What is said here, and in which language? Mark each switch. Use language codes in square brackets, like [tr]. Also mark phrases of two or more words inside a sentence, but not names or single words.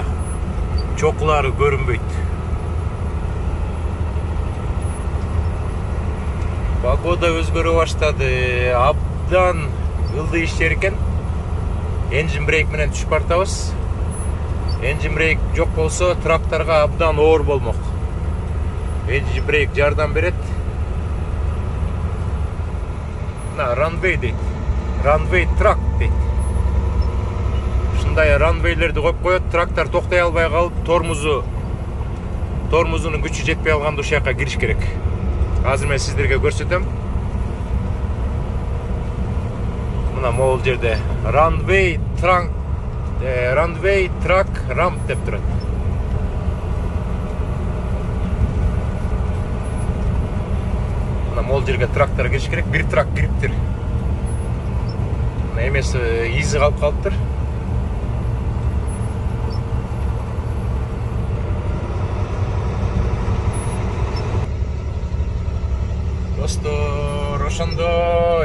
[ky] Чокулары көрүнбөйт. Погода өзгөрө баштады. Абдан ылдый иштер экен. [en] Engine brake [ky] менен түшүп бартабыз. [en] Engine brake [ky] жок болсо тракторга абдан оор болмок. [en] Engine brake [ky] жардам берет. Мына runway дейт. [en] Runway track [ky] дейт. Ушундай runway'лерди коюп коет, трактор токтой албай калып, тормозунун күчү жетпей алганда ушул жакка кириш керек. Азыр мен сиздерге көрсөтөм. Мына могул жерде [en] runway track ramp [ky] деп турат. Мына могул жерге трактор кириш керек. Бир трак кириптир. Мына эмеси изи калып калыптыр. Достор, ошондой.